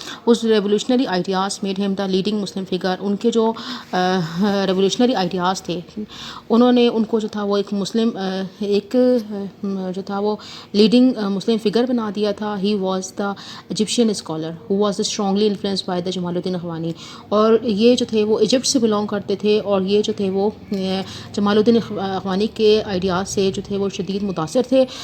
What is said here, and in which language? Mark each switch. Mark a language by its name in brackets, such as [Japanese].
[English] His revolutionary ideas made him the leading Muslim figure. [Urdu] ان کے جو ریولیوشنری آئیڈیاز تھے انہوں نے ان کو جو تھا وہ ایک مسلم ایک جو تھا وہ لیڈنگ مسلم فگر بنا دیا تھا. [English] He was the Egyptian scholar who was strongly influenced by the Jamal al-Din اخوانی. [Urdu] اور یہ جو تھے وہ ایجپٹ سے بلانگ کرتے تھے، اور یہ جو تھے وہ جمال الدین اخوانی کے آئیڈیاز سے جو تھے وہ شدید متاثر تھے.